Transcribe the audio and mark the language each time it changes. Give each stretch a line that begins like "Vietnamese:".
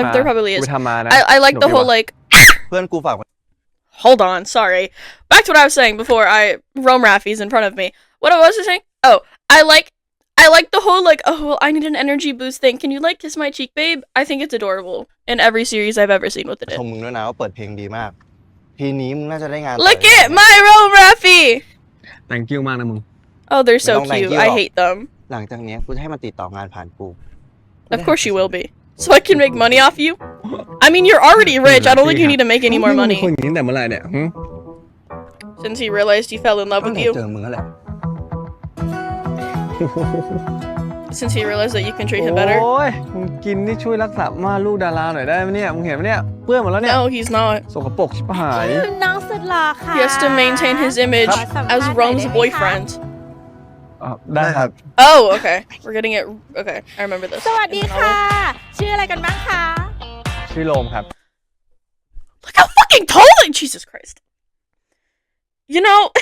English: There probably is. I like the whole like.
Thai: เพื่อนกูฝาก
English: Hold on, sorry. Back to what I was saying before RomeRaffy's in front of me. What was I saying? Oh, I like the whole like, oh well, I need an energy boost thing. Can you like kiss my cheek, babe? I think it's adorable in every series I've ever seen with it
Thai: ชมมึงด้วยนะว่าเปิดเพลงดีมากทีนี้มึงน่าจะได้งาน
English: Look at my RomeRaffy! thank you
Thai: มากนะมึง
English: Oh, they're so cute. I hate them.
Thai: หลังจากนี้กูจะให้มันติดต่องานผ่านกู
English: Of course you will be. So I can make money off you? I mean, you're already rich. I don't think you need to make any more money.
Thai: คนอย่างนี้แต่เมื่อไหร่เนี่ย
English: Since he realized he fell in love
Thai: ก็
English: with
Thai: ไหน
English: you.
Thai: เจอมึงแล้วแหละ
English: Since he realized that you can treat him better.
Thai: โอ้ยมึงกินนี่ช่วยรักษาม่านลูกดาราหน่อยได้ไหมเนี่ยมึงเห็นไหมเนี่ยเปื้อนหมดแล้วเนี่ย
English: No, he's not.
Thai: สกปรกชิบหาย น้องสุดหล่อค่ะ
English: He has to maintain his image as Rome's boyfriend.
Thai: ได้ครับ
English: Oh, okay. We're getting it. Okay, I remember this.
Thai: สวัสดีค่ะ ชื่ออะไรกันบ้างคะ ชื่อโรมครับ
English: Look how fucking tall it. Jesus Christ. You know.